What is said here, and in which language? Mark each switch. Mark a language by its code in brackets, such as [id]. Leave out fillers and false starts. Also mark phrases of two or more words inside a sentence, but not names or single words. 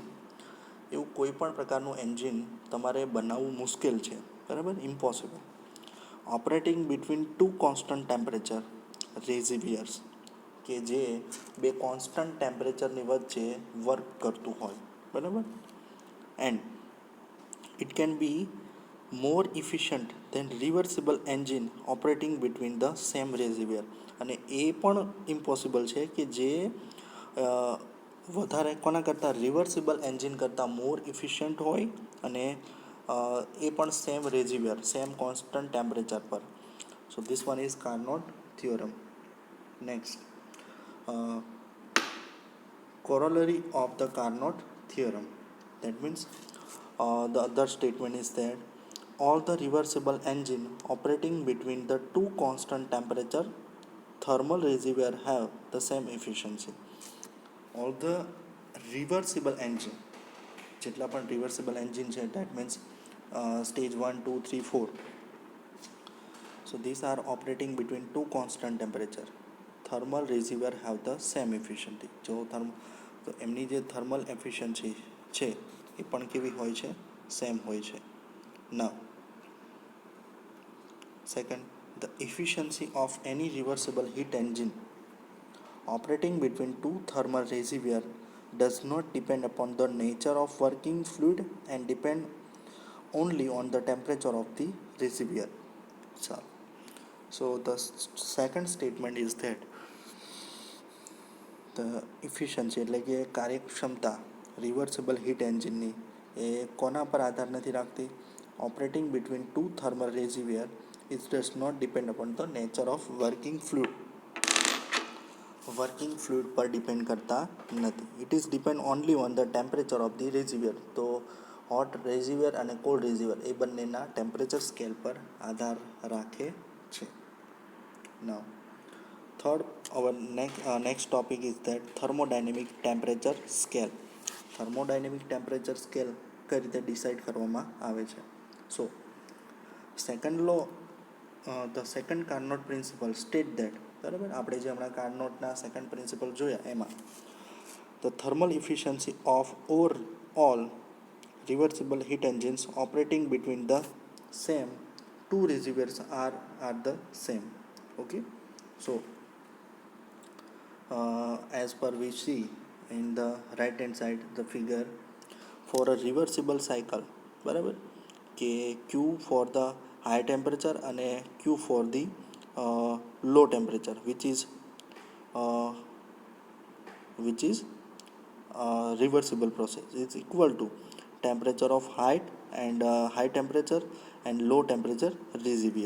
[gu] એવું કોઈ પણ પ્રકારનું એન્જિન તમારે બનાવવું મુશ્કેલ છે, બરાબર, ઇમ્પોસિબલ. [en] operating between two constant temperature reservoirs, [gu] કે જે બે [en] constant temperature [gu] વચ્ચે વર્ક કરતું હોય, બરાબર. [en] એન્ડ it can be more efficient than reversible engine operating between the same reservoir. [gu] અને એ પણ ઇમ્પોસિબલ છે કે જે વધારે કોના કરતાં [en] reversible engine [gu] કરતાં [en] more efficient [gu] હોય અને એ પણ [en] same reservoir, same constant temperature [gu] પર. [en] So this one is Carnot theorem. Next, corollary of the Carnot theorem. That means the other statement is that all the reversible engine operating between the two constant temperature thermal reservoir have the same efficiency. All the reversible engine, [gu] જેટલા પણ [en] reversible engine છે, that means stage 1, 2, 3, 4. So these are operating between two constant temperature. Thermal reservoir have the same efficiency. [gu] તો એમની જે [en] thermal efficiency [gu] છે એ પણ કેવી હોય છે? સેમ હોય છે. [en] Now second, the efficiency of any reversible heat engine operating between two thermal reservoir does not depend upon the nature of working fluid and depend only on the temperature of the reservoir. So the second statement is that the efficiency [gu] એટલે કે કાર્યક્ષમતા [en] reversible heat engine [gu] એ કોના પર આધાર નથી રાખતી? [en] operating between two thermal reservoir it does not depend upon the nature of working fluid. working fluid [gu] પર ડિપેન્ડ કરતા નથી. [en] It is depend only on the temperature of the reservoir. [gu] તો [en] hot reservoir [gu] અને [en] cold reservoir [gu] એ બંનેના [en] temperature scale [gu] પર આધાર રાખે છે. [en] Now third, our next topic is that thermodynamic temperature scale. thermodynamic temperature scale [gu] કઈ રીતે ડિસાઇડ કરવામાં આવે છે? [en] So second law, the second Carnot principle state that, બરાબર, [gu] આપણે જે હમણાં કાર્નોટના સેકન્ડ પ્રિન્સિપલ જોયા એમાં [en] the thermal efficiency of all reversible heat engines operating between the same two reservoirs are the same. Okay, so as per we see in the right hand side the figure, for a reversible cycle, બરાબર, કે Q for the high temperature અને Q for the low temperature which is reversible process is equal to temperature of high temperature and low temperature reservoir.